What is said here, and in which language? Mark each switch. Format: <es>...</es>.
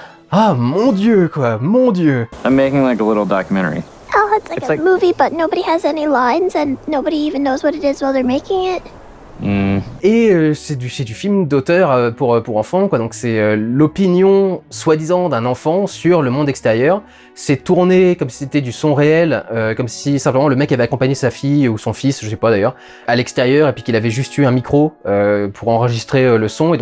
<fr>Ah mon dieu quoi, mon dieu.</fr> <en>I'm making like a little documentary. Oh, it's like a movie, but nobody has any lines and nobody even knows what it is while they're making it.</en> <fr>Et c'est du film d'auteur pour enfants, quoi. Donc c'est l'opinion soi-disant d'un enfant sur le monde extérieur. C'est tourné comme si c'était du son réel, comme si simplement le mec avait accompagné sa fille ou son fils, je sais pas d'ailleurs, à l'extérieur et puis qu'il avait juste eu un micro pour enregistrer le son.</fr>